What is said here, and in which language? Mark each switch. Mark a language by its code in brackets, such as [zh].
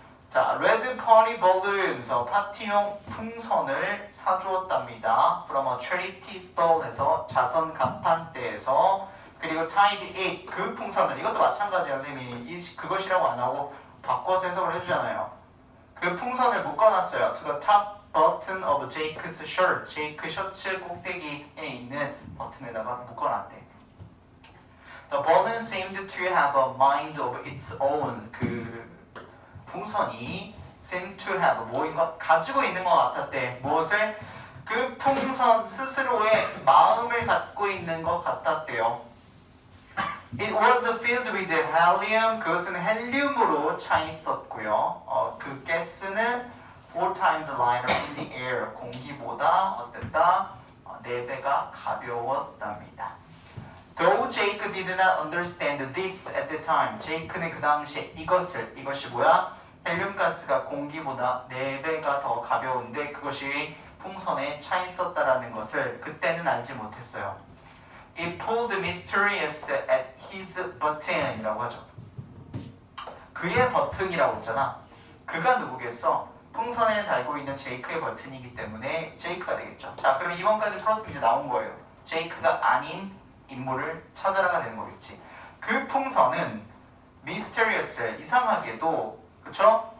[ko] 자, 레드 파티 balloons 파티용 풍선을 사주었답니다. [en] from a charity stall [ko] 에서 자선 간판대에서 그리고 [en] tied it [ko] 그 풍선을 이것도 마찬가지예요. 선생님이 그것이라고 안 하고 바꿔서 해석을 해주잖아요. 그 풍선을 묶어놨어요. [en] to the top button of Jake's shirt. [ko] 제이크 셔츠 꼭대기에 있는 버튼에다가 묶어놨대. [en] The balloon seemed to have a mind of its own. [ko] 그 풍선이 [en] seem to have [ko] 뭐인가 가지고 있는 것 같았대. 무엇을? 그 풍선 스스로의 마음을 갖고 있는 것 같았대요. [en] It was filled with helium. [ko] 그것은 헬륨으로 차 있었고요. 그 가스는 [en] 4 times lighter in the air. [ko] 공기보다 어땠다? 4배가 가벼웠답니다. [en] Though Jake did not understand this at the time. [ko] 제이크는 그 당시에 이것이 뭐야? 헬륨가스가 공기보다 4배가 더 가벼운데 그것이 풍선에 차 있었다라는 것을 그때는 알지 못했어요. [en] It pulled mysterious at his button [ko] 이라고 하죠. 그의 버튼이라고 했잖아. 그가 누구겠어? 풍선에 달고 있는 제이크의 버튼이기 때문에 제이크가 되겠죠. 자, 그럼 2번까지 풀었으면 이제 나온 거예요. 제이크가 아닌 인물을 찾아라가 되는 거겠지. 그 풍선은 mysterious 이상하게도 그쵸?